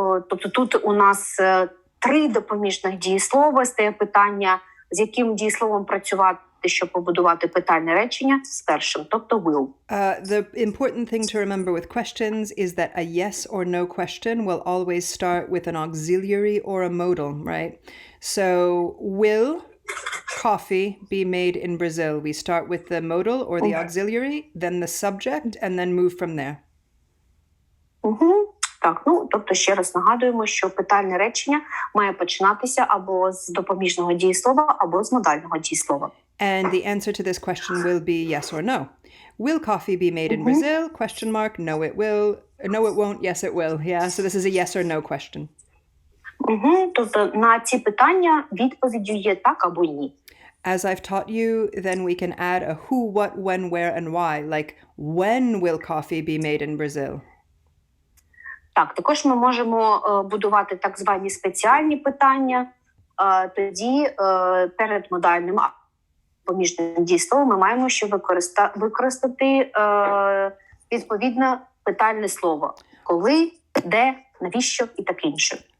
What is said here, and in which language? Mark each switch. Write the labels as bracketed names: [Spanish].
[Ukrainian] Тобто тут у нас 3 допоміжних дієслова, стає питання, з яким дієсловом працювати, щоб побудувати питальне речення з першим, тобто will. [English] The important thing to remember with questions is that a yes or no question will always start with an auxiliary or a modal, right? So, will coffee be made in Brazil? We start with the modal or the auxiliary, then the subject, and then move from there. [Ukrainian] Так, тобто ще раз нагадуємо, що питальне речення має починатися або з допоміжного дієслова, або з модального дієслова. [English] And the answer to this question will be yes or no. Will coffee be made in Brazil? Question mark. No, it will. No, it won't. Yes, it will. Yeah, so this is a yes or no question. [Ukrainian] Тобто на ці питання відповіддю є так або ні. [English] As I've taught you, then we can add a who, what, when, where, and why. Like, when will coffee be made in Brazil? [Ukrainian] Так, також ми можемо будувати так звані спеціальні питання. Тоді перед модальним поміжним дієсловом ми маємо ще використати відповідне питальне слово. Коли, де, навіщо і таке інше.